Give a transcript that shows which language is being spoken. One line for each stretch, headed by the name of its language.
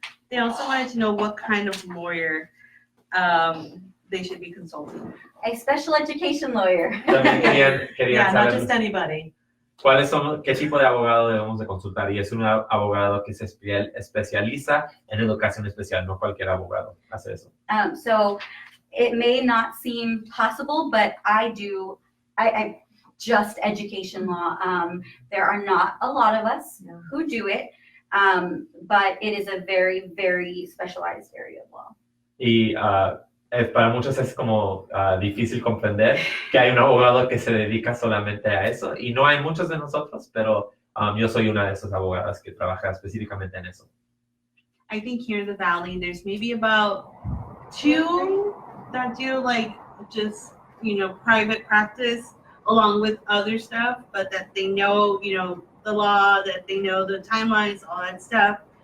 English: They also wanted to know what kind of lawyer they should be consulting. A special education lawyer.
Spanish: También querían
English: Not
Spanish: saber
English: just anybody.
Spanish: qué tipo de abogado debemos de consultar y es un abogado que se especializa en educación especial, no cualquier abogado hace eso.
English: So it may not seem possible, but I just education law. There are not a lot of us who do it, but it is a very, very specialized area of law.
Spanish: Y Para muchos es como difícil comprender que hay un abogado que se dedica solamente a eso y no hay muchos de nosotros, pero yo soy una de esas abogadas que trabaja específicamente en eso.
English: I think here in the Valley, there's maybe about 2 that do like just, private practice along with other stuff, but that they know, the law, that they know the timelines, all that stuff.